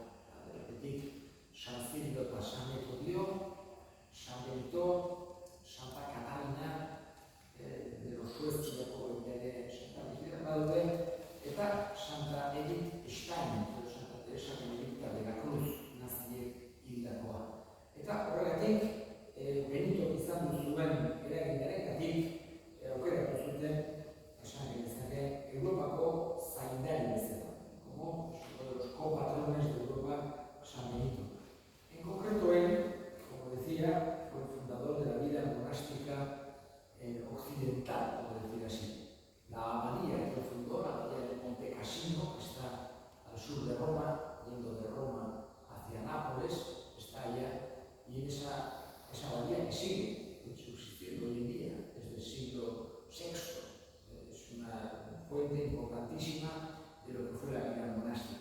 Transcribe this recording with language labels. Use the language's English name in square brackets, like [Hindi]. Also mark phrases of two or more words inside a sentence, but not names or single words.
[Basque] Aldetik San Cirilo eta San Metodio, San Benito, Santa Catalina, [Spanish] de los [Basque] Suezkiako ere Santa Vigila daude, eta Santa Edith Stein, Santa Teresa Benedicta de la Cruz, naziek hildakoa. Eta horregatik, Benito izan duzuen eragindarengatik aukeratu zuten, esan genezake, Europako zaindari bezala, [Spanish] como los copatrones de Europa, San Benito. En concreto él, como decía, fue el fundador de la vida monástica occidental, por decir así. La abadía que fundó, la abadía de Monte Cassino, que está al sur de Roma, yendo de Roma hacia Nápoles, está allá, y en esa abadía que sigue subsistiendo hoy en día, desde el siglo VI, es una fuente importantísima de lo que fue la vida monástica.